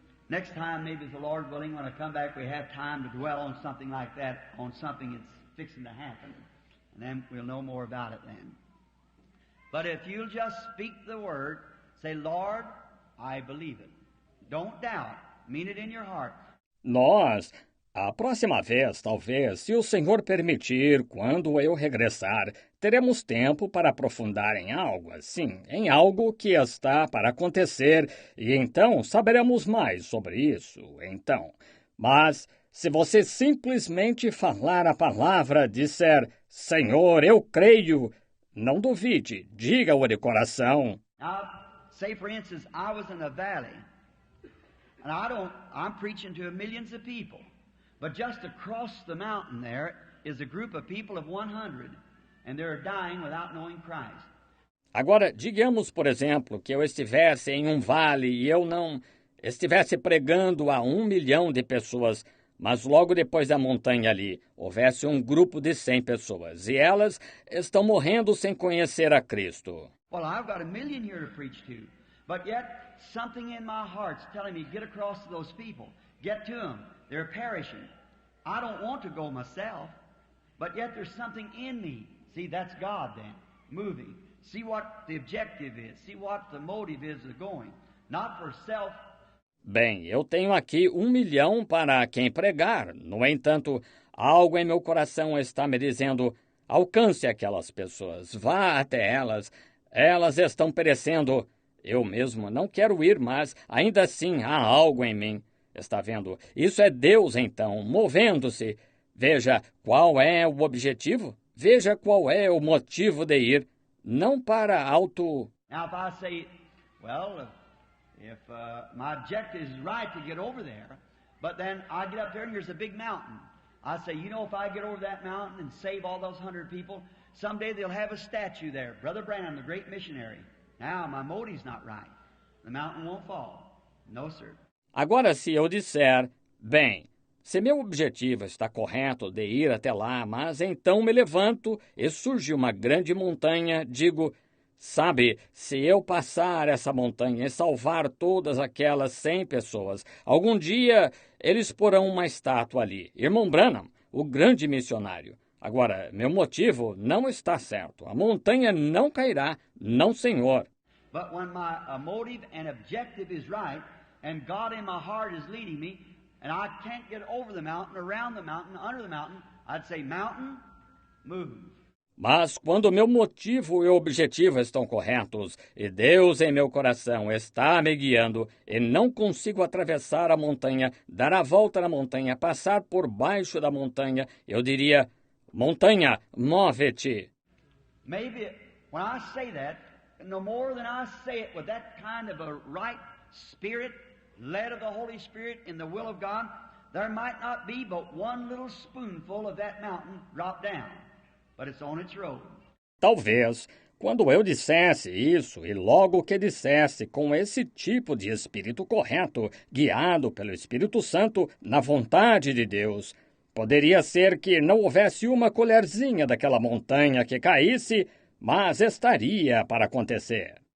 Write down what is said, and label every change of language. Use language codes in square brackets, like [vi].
[en] Next time, maybe the Lord willing, when I come back, we have time to dwell on something like that, on something that's fixing to happen. And then we'll know more about it then. But if you'll just speak the word, say, Lord, I believe it. Don't doubt. Mean it in your heart. [pt] Nós, a próxima vez, talvez, se o Senhor permitir, quando eu regressar, teremos tempo para aprofundar em algo assim, em algo que está para acontecer, e então saberemos mais sobre isso, então. Mas Se você simplesmente falar a palavra, disser, Senhor, eu creio, não duvide, diga-o de coração. [en] Now, say for instance, I was in a valley, and I'm preaching to millions of people, but just across the mountain there is a group of people of 100, and they're dying without knowing Christ. [pt] Agora, digamos, por exemplo, que eu estivesse em um vale e eu não estivesse pregando a 1 milhão de pessoas, mas logo depois da montanha ali houvesse um grupo de 100 pessoas e elas estão morrendo sem conhecer a Cristo. [en] Well, I've got 1 million here to preach to, but yet something in my heart's telling me get across to those people, get to them. They're perishing. I don't want to go myself, but yet there's something in me. See, that's God then, moving. See what the objective is. See what the motive is of going. Not for self. [pt] Bem, eu tenho aqui 1 milhão para quem pregar. No entanto, algo em meu coração está me dizendo, alcance aquelas pessoas, vá até elas. Elas estão perecendo. Eu mesmo não quero ir, mas ainda assim há algo em mim. Está vendo? Isso é Deus, então, movendo-se. Veja qual é o objetivo. Veja qual é o motivo de ir. Não para auto... [en] Now, if I say, well, if my objective is right to get over there, but then I get up there and there's a big mountain. I say, you know, if I get over that mountain and save all those 100 people, someday they'll have a statue there. Brother Branham, the great missionary. Now, my motive's not right. The mountain won't fall. No, sir. [pt] Agora, se eu disser, bem, se meu objetivo está correto de ir até lá, mas então me levanto e surge uma grande montanha, digo, sabe, se eu passar essa montanha e salvar todas aquelas 100 pessoas, algum dia eles porão uma estátua ali. Irmão Branham, o grande missionário. Agora, meu motivo não está certo. A montanha não cairá, não, senhor. [en] But when my motive and objective is right, and God in my heart is leading me, and I can't get over the mountain, around the mountain, under the mountain, I'd say, mountain, move. [pt] Mas quando meu motivo e objetivo estão corretos, e Deus em meu coração está me guiando, e não consigo atravessar a montanha, dar a volta na montanha, passar por baixo da montanha, eu diria, montanha, move-te. [en] Maybe when I say that, no more than I say it with that kind of a right spirit, led of the Holy Spirit in the will of God, there might not be but one little spoonful of that mountain drop down, but it's on its road. [pt] Talvez, quando eu dissesse isso, e logo que dissesse com esse tipo de espírito correto, guiado pelo Espírito Santo, na vontade de Deus, poderia ser que não houvesse uma colherzinha daquela montanha que caísse, mas estaria para acontecer.